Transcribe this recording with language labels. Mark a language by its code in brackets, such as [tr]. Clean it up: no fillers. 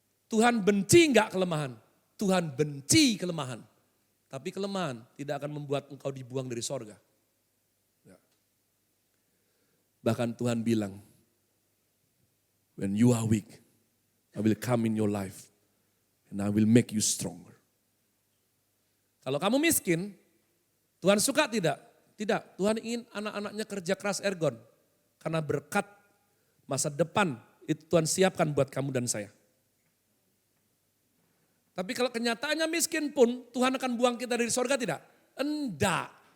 [id] Tuhan benci enggak kelemahan? Tuhan benci kelemahan. Tapi kelemahan tidak akan membuat engkau dibuang dari sorga. Ya. Bahkan Tuhan bilang, [en] when you are weak, I will come in your life and I will make you stronger. [id] Kalau kamu miskin, Tuhan suka tidak? Tidak, Tuhan ingin anak-anaknya kerja keras ergon. Karena berkat masa depan itu Tuhan siapkan buat kamu dan saya. Tapi kalau kenyataannya miskin pun Tuhan akan buang kita dari sorga tidak? Enggak.